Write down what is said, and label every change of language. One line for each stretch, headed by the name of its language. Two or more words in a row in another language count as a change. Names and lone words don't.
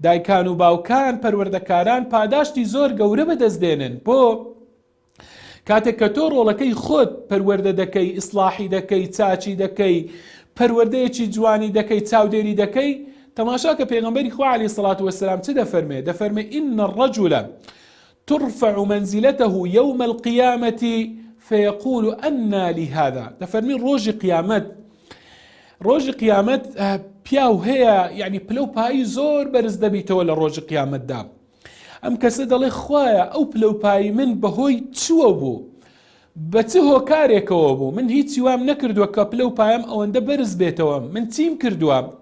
Central Kurdish: دایکان و باوکان پەروەردەکاران پاداشتی زۆر گەورە بەدەستدێنن بۆ کاتێک کە تۆ ڕۆڵەکەی خۆت پەروەردە دەکەی، ئیسلاحی دەکەی، چاچی دەکەی، پەروەردەیەکی جوانی دەکەی، چاودێری دەکەی. تەماشا کە پێغەمبەری خوا
Arabic: عەلەیهی سەڵات وەسەلام
Central Kurdish: چ دەفەرمێ
Arabic: ئین الرەجولە ترفع منزلته يوم القيامة فيقول أنى لي هذا.
Central Kurdish: دەفەرمی ڕۆژی قیامەت پیاو هەیە، یعنی پلە و پایی زۆر بەرز دەبیتەوە لە ڕۆژی قیامەتدا. ئەم کەسە دەڵێ خوایە ئەو پلە و پایی من بەهۆی چووە بوو، بە چ هۆکارێکەوە بوو، من هیچی وام نەکردووە کە پلە و پایم ئەوەندە بەرز بێتەوە، من چیم کردووە؟